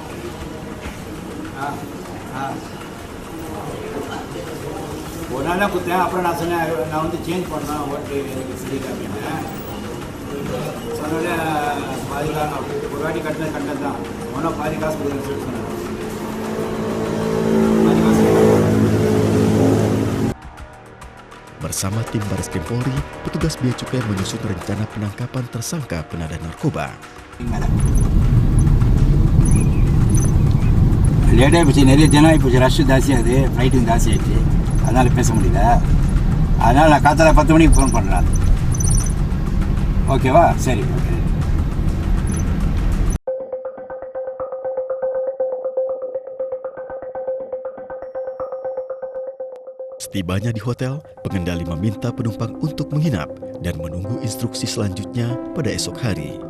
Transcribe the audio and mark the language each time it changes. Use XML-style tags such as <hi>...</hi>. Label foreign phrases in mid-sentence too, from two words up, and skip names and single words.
<ta>ஒரு நாள் தான் கொடுத்தேன். அப்புறம் நான் சொன்னேன் நான் வந்து சேஞ்ச் பண்ணேன் ஹோட்டல் எனக்கு சரியில்லை அப்படின்னு சொன்னோடனே பாதி காசு ஒரு வாட்டி கட்டினது தான் ஒன்றும் பாதி காசு கொடுக்குறேன்னு சொல்லி சொன்னேன். பாதி காசு</ta> <id>Bersama tim Baris Krim Polri, petugas Bea Cukai menyusun rencana penangkapan tersangka penada narkoba.</id> <ta>லேட்டாக போச்சு. நிறைய ஜனம் இப்போ ரஷ்ஷு ஜாஸ்தியாகுது, ஃப்ளைட்டும் ஜாஸ்தி ஆகிடுச்சு. அதனால் பேச முடியல. அதனால் நான் காத்தால 10 மணிக்கு ஃபோன் பண்ணுறேன். ஓகேவா? சரி, ஓகே.</ta> <id>Setibanya di hotel, pengendali meminta penumpang untuk menginap dan menunggu instruksi selanjutnya pada esok hari.</id>